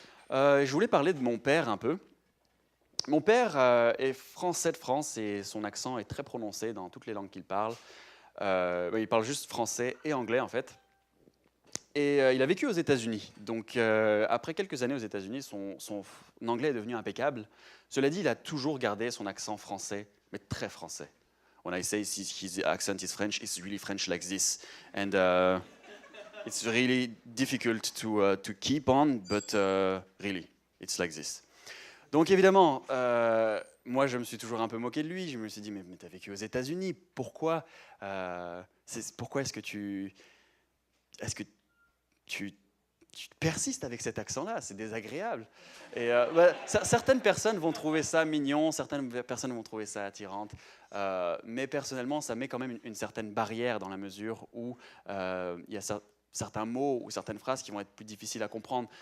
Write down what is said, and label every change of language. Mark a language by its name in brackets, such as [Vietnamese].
[French] Je voulais parler de mon père un peu. Mon père est français de France et son accent est très prononcé dans toutes les langues qu'il parle. Il parle juste français et anglais en fait. Et il a vécu aux États-Unis. Donc après quelques années aux États-Unis, son anglais est devenu impeccable. Cela dit, il a toujours gardé son accent français, mais très français. [English] When I say his accent is French, it's really French like this. And it's really difficult to keep on, but really, it's like this. [French] Donc évidemment, moi je me suis toujours un peu moqué de lui. Je me suis dit, mais tu as vécu aux États-Unis, pourquoi est-ce que tu persistes avec cet accent-là? C'est désagréable. Et certaines personnes vont trouver ça mignon, certaines personnes vont trouver ça attirante, mais personnellement, ça met quand même une certaine barrière dans la mesure où il y a certains mots ou certaines phrases qui vont être plus difficiles à comprendre.